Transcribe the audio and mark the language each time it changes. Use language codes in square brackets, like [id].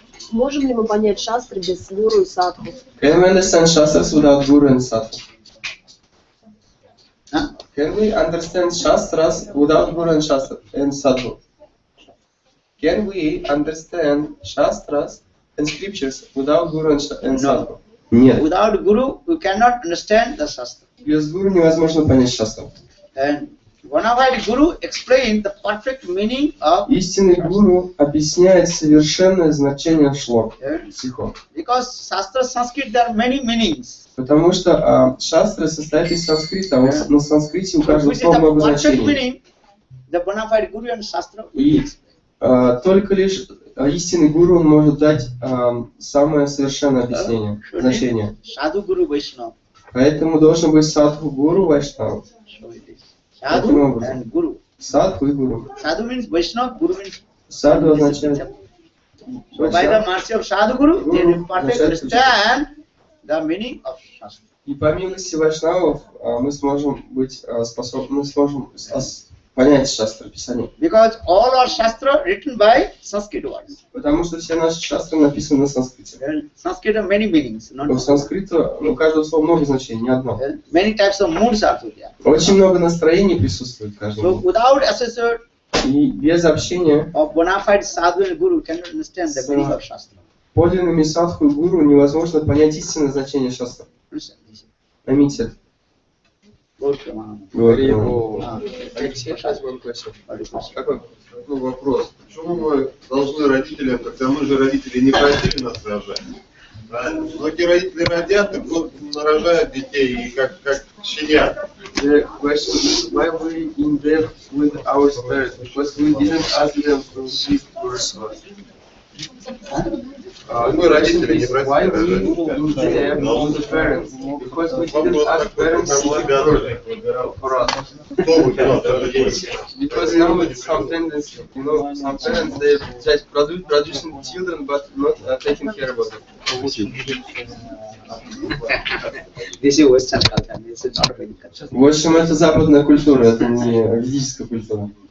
[ru] Можем ли мы понять шастры без гуру и садху? [en] Can we understand shastras without guru and sadhu? Can we understand shastras without guru and sadhu? Can we understand shastras and scriptures without guru and sadhu? [ru] Нет. [en] Without guru, you cannot understand the shastra. [ru] Без гуру невозможно понять шастру. [en] And bona fide guru explained the perfect meaning of. [ru] Истинный гуру объясняет совершенное значение шлок, стихов. [en] Because shastra Sanskrit there are many meanings. [ru] Потому что шастры состоят из санскрита, а на санскрите у каждого [en] Which is [ru] слова много [en] the perfect [ru] значений. [en] meaning. The bona fide guru and shastra. [ru] И только лишь истинный гуру он может дать самое совершенное объяснение, значение. [en] Sadhu guru Vaishnava. [ru] Поэтому должен быть садху гуру Вайшнава. [en] Sadhu and guru. [ru] Садху и гуру. [en] Sadhu means Vaishnava, guru means. [ru] Садху означает. [en] So by the mercy of sadhu guru, they will perfectly understand the meaning of shastra. [ru] И по милости вайшнавов мы сможем быть способны, мы сможем понять шастры Писания. [en] Because all our shastra written by Sanskrit words. [ru] Потому что все наши шастры написаны на санскрите. [en] Sanskrit have many meanings. [ru] У санскрита у каждого слова много значений, не одно. [en] Many types of moods are there. [ru] Очень много настроений присутствует в каждом. [en] So without associate [ru] И без общения [en] of bona fide sadhu and guru, cannot understand the meaning of shastra. [ru] подлинными садху и гуру невозможно понять истинное значение шастры. Поймите. Говори его. Алексей, сейчас вам question. Какой? Ну, вопрос. Почему мы должны родителям, когда мы же родители не просили нас рожать? Правильно? Многие родители родят и нарожают детей, и как щенят. [en] The question is why we in debt with our parents because we didn't ask them to give birth to us. [ru] Мы родители не [en] Why [ru] просили [en] we in debt with the parents because we didn't ask parents to give birth for us. [ru] Кто выбирал это дело? [en] Because now it's some tendency, you know, some parents they just producing children but not taking care about them. This is Western culture. This is not Vedic culture. [ru] В общем, это западная культура, это не ведическая культура.